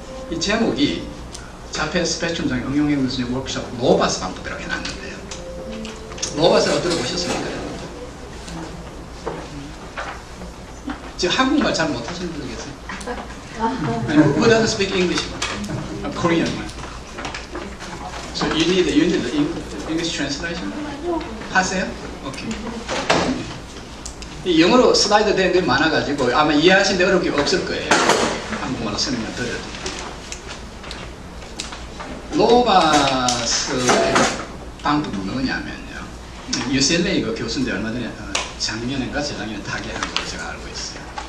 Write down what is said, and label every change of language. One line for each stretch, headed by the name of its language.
Korean: 이 제목이 자폐 스펙트럼 장애 응용행동수련 워크숍 노바스 방법이라고 해놨는데요. 노바스라고 들어보셨습니까? 지금 한국말 잘 못하시는 분 계세요?
English: Who doesn't speak English? Korean. So you need the English translation?
Korean: 하세요? 오케이. 이 영어로 슬라이드 된 게 많아가지고 아마 이해하시는데 어려운 게 없을 거예요. 한국말로 설명을 드려도. 노바스의 방법은 뭐냐면요. UCLA 그 교수인데 얼마 전에 작년인가 재작년에 타계한 걸로 제가 알고 있어요.